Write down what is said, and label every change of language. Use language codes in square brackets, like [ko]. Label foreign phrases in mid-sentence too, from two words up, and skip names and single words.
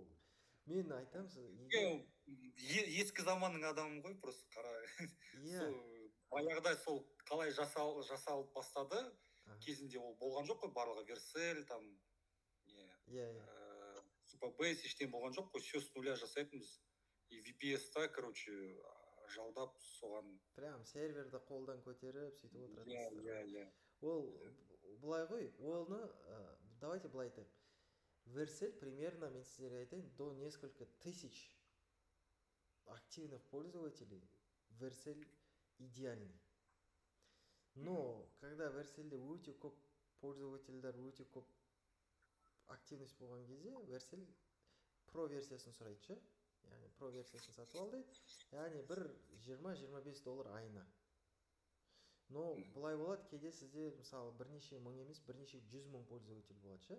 [kk] Мен айтамын, ескі заманның адамын ғой, просто қара. Баяғыда сол қалай жасалып бастады, кезінде ол болған жоқ қой, барлығы Vercel, там, Supabase, ештен болған жоқ қой, [ru] все с нуля жасайтынбыз. [kk] И VPS-та, короче, жалдап соған. Прям серверді қолдан көтеріп, сөйтіп отырады. Иә. Ол былай ғой, олны, давайте былай айтайық. Vercel примерно, мен сіздерге айтайын, [ru] до несколько тысяч активных пользователей Vercel идеальный. Но когда [kk] Vercel'де өте көп пользовательдер, өте көп активность болған кезде, Vercel Pro версиясын сұрайды ше. Яғни Pro версиясын сатып ал дейді. Яғни бір $20-25 айына. Но былай болады, кейде сізде мысалы бірнеше мың емес, бірнеше 100 мың пользователь болады ше.